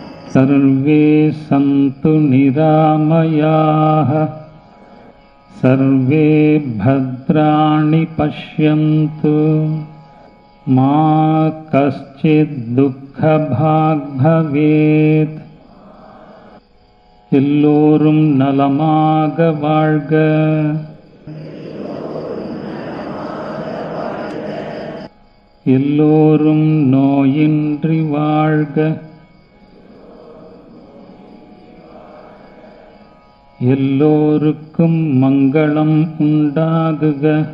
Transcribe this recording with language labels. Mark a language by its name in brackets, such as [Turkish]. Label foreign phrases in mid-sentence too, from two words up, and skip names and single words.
[Sanskrit] सर्वे सन्तु निरामयाः, सर्वे भद्राणि पश्यन्तु, मा कश्चित् दुःखभाग् भवेत्. [Tamil] எல்லோரும் நலமாக வாழ்க. எல்லோரும் நோயின்றி வாழ்க. எல்லோருக்கும் மங்களம் உண்டாகுக.